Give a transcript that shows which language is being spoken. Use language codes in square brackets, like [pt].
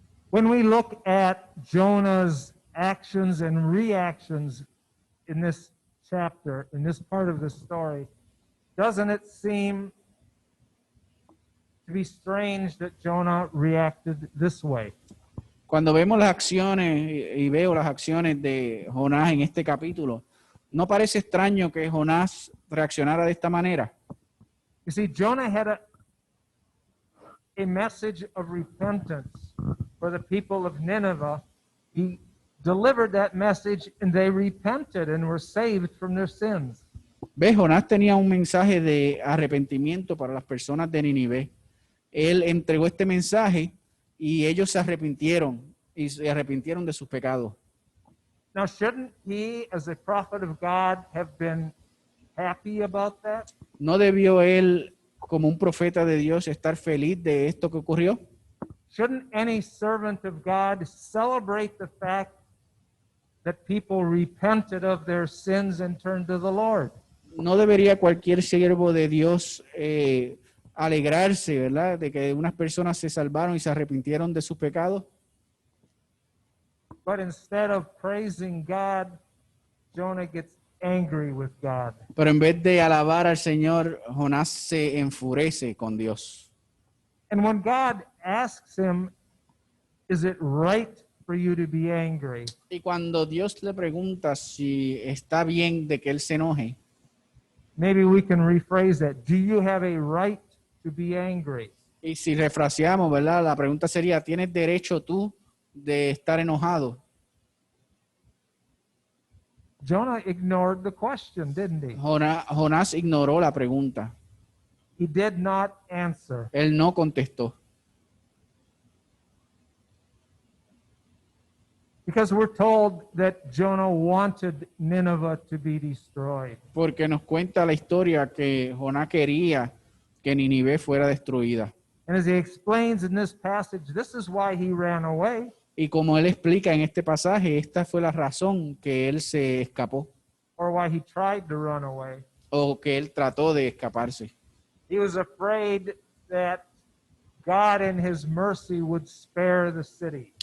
[en] When we look at Jonah's actions and reactions in this chapter, in this part of the story, doesn't it seem to be strange that Jonah reacted this way? [es] Cuando vemos las acciones y veo las acciones de Jonás en este capítulo, ¿no parece extraño que Jonás reaccionara de esta manera? [en] You see, Jonah had a message of repentance for the people of Nineveh, he delivered that message and they repented and were saved from their sins. [es] ¿Ves? Jonás tenía un mensaje de arrepentimiento para las personas de Nínive. Él entregó este mensaje y ellos se arrepintieron y se arrepintieron de sus pecados. [en] Now, shouldn't he, as a prophet of God, have been happy about that? [es] ¿No debió él, como un profeta de Dios, estar feliz de esto que ocurrió? [en] Shouldn't any servant of God celebrate the fact that people repented of their sins and turned to the Lord? [es] ¿No debería cualquier siervo de Dios alegrarse, verdad, de que unas personas se salvaron y se arrepintieron de sus pecados? [en] But instead of praising God, Jonah gets angry with God. [es] Pero en vez de alabar al Señor, Jonás se enfurece con Dios. [en] And when God asks him, is it right for you to be angry? [es] Y cuando Dios le pregunta si está bien de que él se enoje, [en] Maybe we can rephrase that. Do you have a right to be angry? [es] y si refraseamos, ¿verdad? La pregunta sería, ¿tienes derecho tú de estar enojado? [en] Jonah ignored the question, didn't he? [es] Jonás ignoró la pregunta. [en] He did not answer. [es] Él no contestó. [en] Because we're told that Jonah wanted Nineveh to be destroyed. [es] Porque nos cuenta la historia que Jonás quería que Nínive fuera destruida. [en] And as he explains in this passage, this is why he ran away. [es] Y como él explica en este pasaje, esta fue la razón que él se escapó [en] Or why he tried to run away. [es] o que él trató de escaparse. [en] He was afraid that God in his mercy would spare the city.